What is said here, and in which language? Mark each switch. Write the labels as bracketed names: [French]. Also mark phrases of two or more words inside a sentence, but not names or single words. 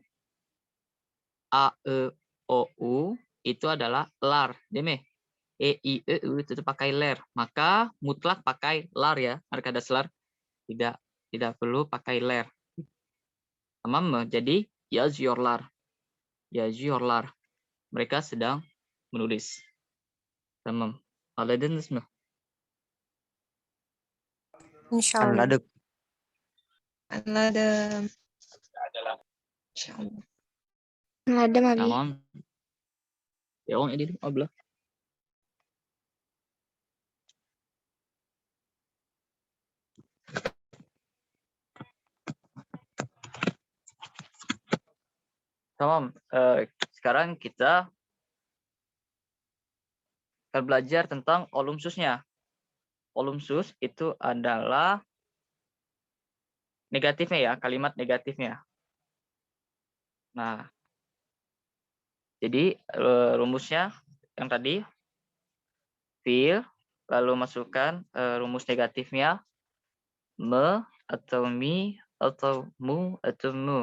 [Indonesian] A, E, O, U itu adalah lar. Deme. E, I, E, U itu pakai ler. Maka mutlak pakai lar ya. Harga dasar tidak perlu pakai ler. Tamam. Jadi yazyorlar. Yazyorlar. Mereka sedang menulis. [Turkish] Tamam. Anladınız mı? [Arabic] Insyaallah. [Turkish] Anladık. Anladım. Insyaallah. Anladım abi. Tamam. Devam edelim abla. Tamam. [Indonesian] Sekarang kita akan belajar tentang olumsusnya. Olumsus itu adalah negatifnya ya, kalimat negatifnya. Nah, jadi rumusnya yang tadi feel, lalu masukkan rumus negatifnya me atau mi atau mu atau mu.